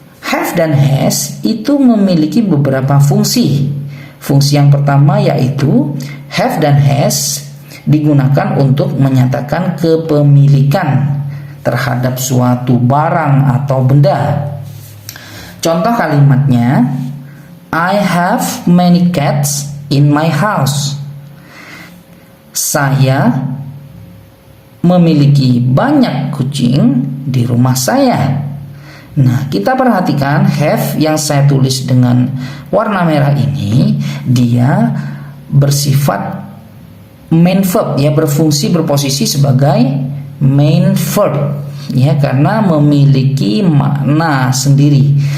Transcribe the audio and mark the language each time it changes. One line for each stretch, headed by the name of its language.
Indonesian: Have dan has itu memiliki beberapa fungsi. Fungsi yang pertama yaitu have dan has digunakan untuk menyatakan kepemilikan terhadap suatu barang atau benda. Contoh kalimatnya,
English: I have many cats in my house.
Indonesian: Saya memiliki banyak kucing di rumah saya. Nah, kita perhatikan have yang saya tulis dengan warna merah ini, dia bersifat main verb, ya, berfungsi berposisi sebagai main verb, ya, karena memiliki makna sendiri.